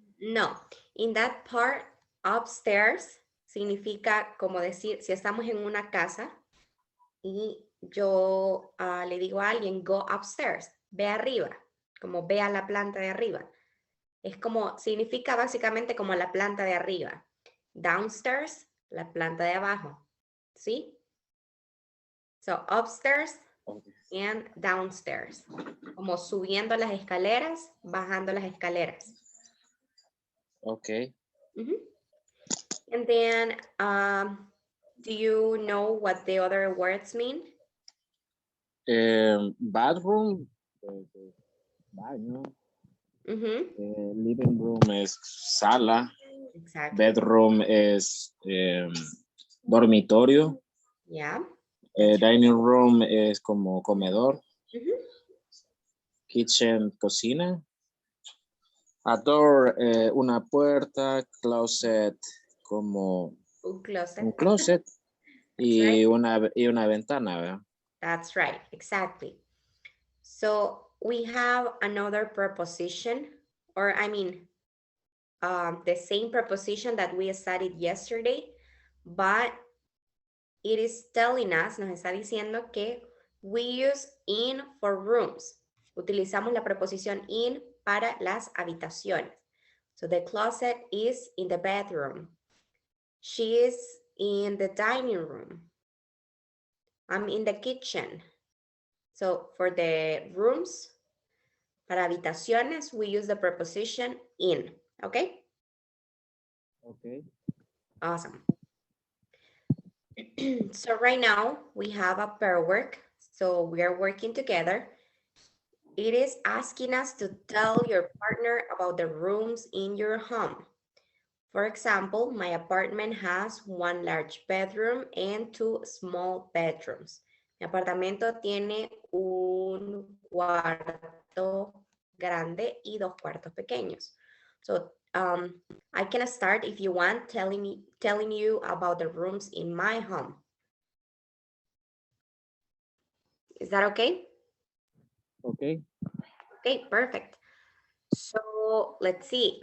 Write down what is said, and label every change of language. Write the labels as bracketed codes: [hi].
[en] No, in that part, upstairs [es] significa como decir, si estamos en una casa y yo le digo a alguien, [en] go upstairs, [es] ve arriba, como ve a la planta de arriba. Es como, significa básicamente como la planta de arriba. Downstairs, la planta de abajo, ¿sí? [en] So, upstairs and downstairs. [es] Como subiendo las escaleras, bajando las escaleras. [en] Okay. And then, do you know what the other words mean? [es] Bathroom. Baño. Living room es sala. [en] Exactly. [es] Bedroom es dormitorio. Yeah. Dining room es como comedor. Kitchen, cocina. A door, una puerta. Closet, como Un closet. un closet. y, [en] right. [es] una ventana, ¿verdad? [en] That's right, exactly. So we have another preposition, or I mean, the same preposition that we studied yesterday, but it is telling us, [es] nos está diciendo que [en] we use in for rooms. [es] Utilizamos la preposición in para las habitaciones. [en] So the closet is in the bedroom. She is in the dining room. I'm in the kitchen. So for the rooms, [es] Para habitaciones, [en] we use the preposition in, okay? Okay. Awesome. So right now we have a pair work. So we are working together. It is asking us to tell your partner about the rooms in your home. For example, my apartment has one large bedroom and two small bedrooms. [es] Mi apartamento tiene un cuarto grande y dos cuartos pequeños. [en] So I can start if you want telling you about the rooms in my home. Is that okay? Okay. Okay, perfect. So let's see.